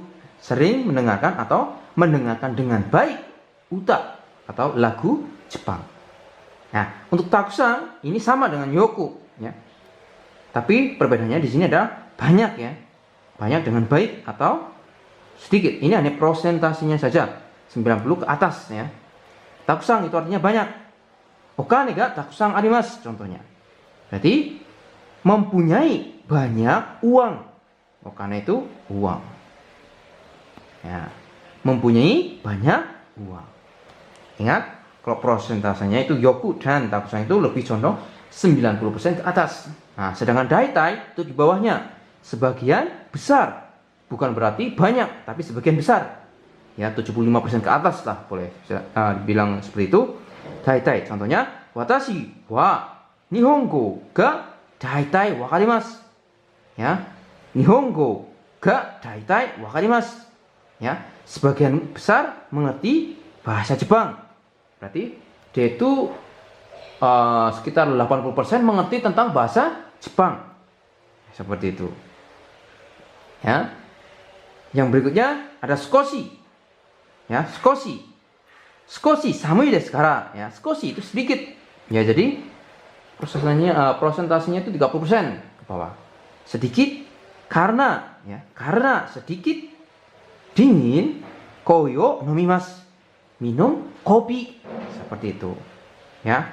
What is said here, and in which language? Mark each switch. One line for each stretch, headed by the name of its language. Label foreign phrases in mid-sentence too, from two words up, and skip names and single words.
Indonesian: Sering mendengarkan atau mendengarkan dengan baik uta atau lagu Jepang. Nah, untuk takusan ini sama dengan yoku ya. Tapi perbedaannya di sini ada banyak ya. Banyak dengan baik atau sedikit. Ini hanya prosentasinya saja. 90 ke atas ya. Takusan itu artinya banyak.
Japanese: お金がたくさんあります contohnya.
Indonesian: Berarti mempunyai banyak uang. Okane itu uang. Ya, mempunyai banyak uang. Ingat, kalau prosentasenya itu yoku dan takusan itu lebih condong 90% ke atas. Nah, sedangkan daitai itu di bawahnya, sebagian besar. Bukan berarti banyak, tapi sebagian besar. Ya, 75% ke atas lah boleh dibilang seperti itu. Daitai contohnya,
Japanese: 私は日本語がだいたいわかります. Ya, 日本語がだいたいわかります.
Indonesian: Ya, sebagian besar mengerti bahasa Jepang. Berarti dia itu sekitar 80% mengerti tentang bahasa Jepang. Seperti itu. Ya. Yang berikutnya ada skoshi. Ya, skoshi.
Japanese: 少し寒いですから.
Indonesian: Ya, skoshi itu sedikit. Ya, jadi prosentasenya itu 30% ke bawah. Sedikit karena sedikit dingin
Japanese: コーヨー飲みます,
Indonesian: minum kopi, seperti itu. Ya.